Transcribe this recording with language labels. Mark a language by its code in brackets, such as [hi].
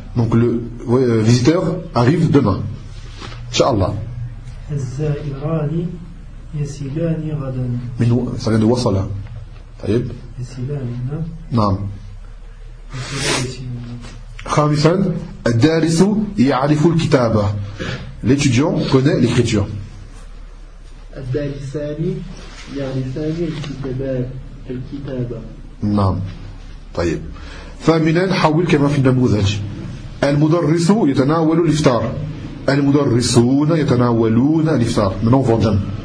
[fr] Donc le visiteur arrive demain. [ar] Inch'Allah. الزائران يصلان غدا. [fr] من ça vient de وصل. [ar] طيب. يصلان. نعم. خامسا الدارس يعرف الكتابة. [fr] L'étudiant connaît l'écriture. [ar] الدارسان يعرفان الكتابة. نعم. طيب. ثامنا حول كما في النموذج. Al-Mudarrisu yatanawalu al-iftar. Al-Mudarrisuna yatanawaluna al-iftar. [fr] Maintenant, on voit Jam.